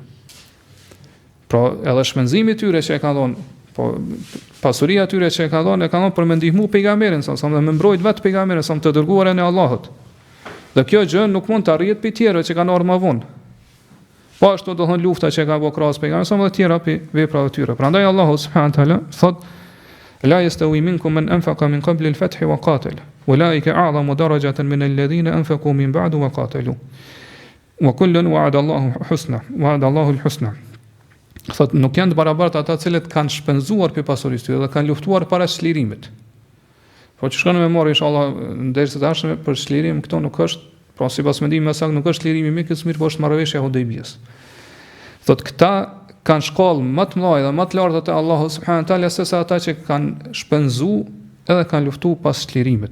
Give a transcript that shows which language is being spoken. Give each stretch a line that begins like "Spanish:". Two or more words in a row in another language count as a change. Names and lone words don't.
Albanian: Pra edhe shpenzimi i tyre që e kanë dhënë, po pasuria e tyre që e kanë dhënë për me ndihmu pejgamberin
Arabic: صلى الله عليه وسلم
Albanian: dhe me mbrojt vetë pejgamberin sa të dërguarin e Allahut. Dhe kjo gjë nuk mund të arrihet për tjerë që kanë ardhur më vonë. Po ashtu do thonë lufta që ka bëu krahas pejgamberin
Arabic: صلى الله عليه وسلم
Albanian: dhe tjera për veprat e tyre.
Arabic: Prandaj الله سبحانه وتعالى thot لا يستوي منكم من أنفق من قبل الفتح وقاتل أولئك أعظم درجة من الذين أنفقوا من بعد وقاتلوا. وكلا وعد الله الحسنى.
Albanian: Thot nuk janë të barabartë ata të cilët kanë shpenzuar për pasurisë tyre dhe kanë luftuar para çlirimit. Po që shkon me marrë inshallah ndërsa tashme për çlirim këto nuk është, pra sipas mendimit më saktë nuk është çlirimi i Mekës, mirë po është marrëveshja e Hudejbijës. Thot këta kanë shkallë më të mëdha dhe më të larta te Allahu
Arabic: سبحانه وتعالى
Albanian: sesa ata që kanë shpenzuar edhe kanë luftuar pas çlirimit.